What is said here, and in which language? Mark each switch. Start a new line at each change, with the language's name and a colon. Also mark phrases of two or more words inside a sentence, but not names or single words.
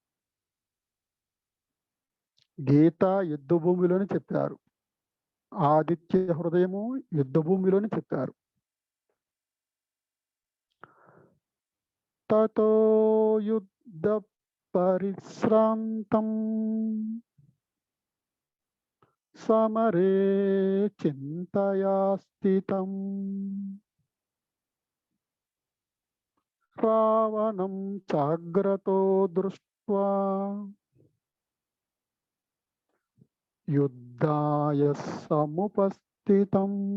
Telugu: గీత యుద్ధ భూమిలోని చెప్పారు, ఆదిత్య హృదయము యుద్ధ భూమిలోని చెప్పారు.
Sanskrit: తతో యుద్ధ పరిశ్రాంతం समरे चिन्तया स्थितम् रावणं चाग्रतो दृष्ट्वा युद्धाय समुपस्थितम्